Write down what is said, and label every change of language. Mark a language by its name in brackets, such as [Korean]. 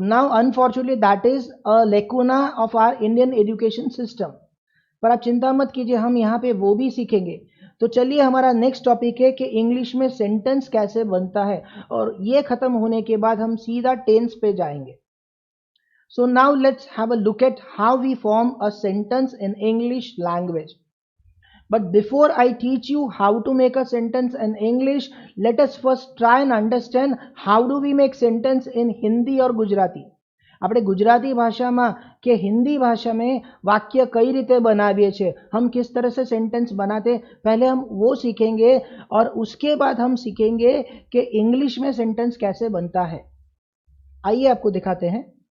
[English] now unfortunately that is a lacuna of our Indian education system, [Hindi] पर आप चिंता मत कीजिए, हम यहाँ पे वो भी सीखेंगे। तो चलिए हमारा नेक्स्ट टॉपिक है कि इंग्लिश में सेंटेंस कैसे बनता है, और ये खत्म होने के बाद हम सीधा टेंस पे जाएंगे। [English] So now let's have a look at how we form a sentence in English language. But before I teach you how to make a sentence in English, let us first try and understand how do we make sentence in Hindi [Hindi] और गुजराती। [Gujarati] આપણે ગુજરાતી ભાષામાં કે [Hindi] हिंदी भाषा में [Gujarati] वाक्य कई रीते बनावीए छे, [Hindi] हम किस तरह से सेंटेंस बनाते, पहले हम वो सीखेंगे और उसके बाद हम सीखेंगे कि इंग्लिश में सेंटेंस कैसे बनता है। आइए आपको दिखाते हैं।